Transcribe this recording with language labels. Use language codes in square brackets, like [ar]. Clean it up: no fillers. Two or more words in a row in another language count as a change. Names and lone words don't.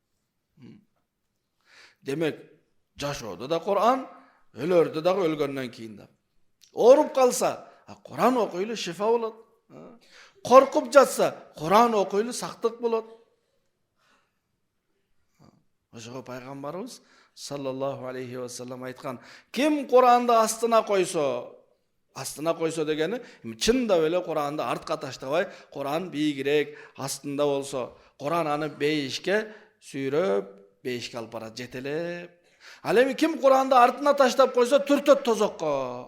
[ky] Демек, жашоодо да Кур'ан, өлөрдө дагы өлгөндөн кийин да. Ооруп калса, Кур'ан окуйлу шифа болот. Коркуп жатса, Кур'ан окуйлу сактык болот. Ошого пайгамбарыбыз [ar] صلى الله عليه وسلم [ky] айткан, ким Кур'анды астына койсо дегени чында эле Кур'анды артка таштабай, Кур'ан бийигирээк астында болсо, Кур'ан аны бейишке сүйрөп, бейишке алып барат, жетелеп. Ал эми ким Кур'анды артына таштап койсо, түртөт тозокко.